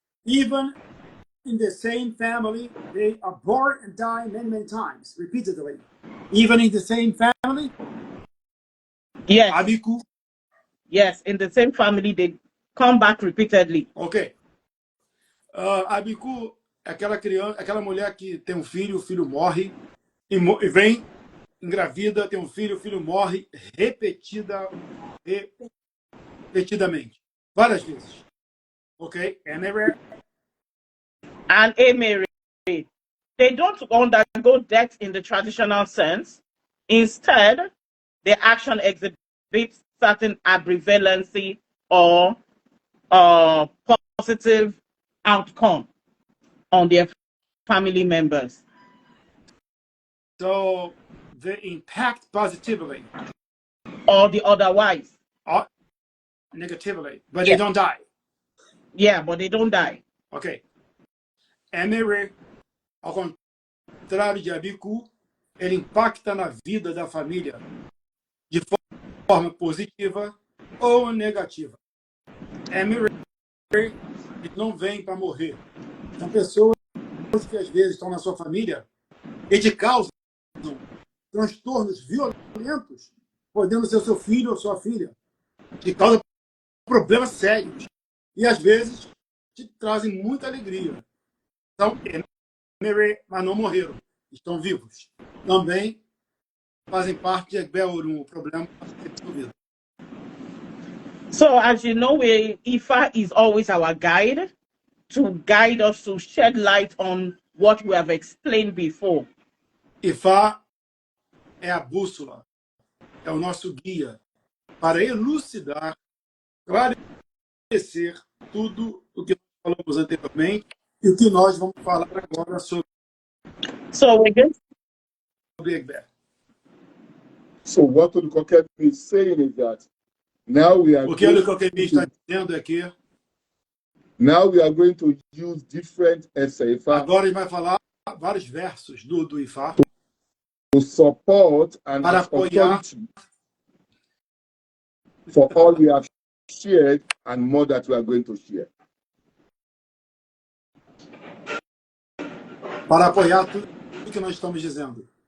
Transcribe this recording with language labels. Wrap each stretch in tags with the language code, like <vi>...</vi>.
<en>Even in the same family, they are born and die many, many times, repeatedly. Even in the same family, Yes. Abiku. Yes, in the same family, they come back repeatedly. Ok.</en> <pt>Abiku é aquela criança, aquela mulher que tem um filho, o filho morre, e vem, engravida, tem um filho, o filho morre repetidamente. Várias vezes. Ok?</pt> <en>And Emere, they don't undergo death in the traditional sense. Instead, their action exhibits certain ambivalency or positive outcome on their family members. So they impact positively. Or the otherwise. Or negatively, but they don't die. Yeah, but they don't die. Ok.</en> <pt>Emere, ao contrário de Abiku, ele impacta na vida da família de forma positiva ou negativa. Emere, ele não vem para morrer. São pessoas que às vezes estão na sua família e te causam transtornos violentos, podendo ser seu filho ou sua filha, que causam problemas sérios e às vezes te trazem muita alegria. Então, mas não morreram, estão vivos. Também fazem parte de Egbe Orum, o problema para ser resolvido.</pt> <en>So, as you know, Ifa is always our guide to guide us to shed light on what we have explained before.</en> <pt>Ifá é a bússola, é o nosso guia para elucidar, esclarecer tudo o que nós falamos anteriormente e o que nós vamos falar agora sobre Egbe.</pt> <en>So what Olukokemi is saying is that now we are</en> <pt>O que Olukokemi está dizendo é que</pt> <en>now we are going to use different essays</en> <pt>agora ele vai falar vários versos do Ifá</pt> <en>to support and</en> <pt>para apoiar</pt> <en>for all we have shared and more that we are going to share.</en> <pt>Para apoiar tudo que nós estamos dizendo.</pt>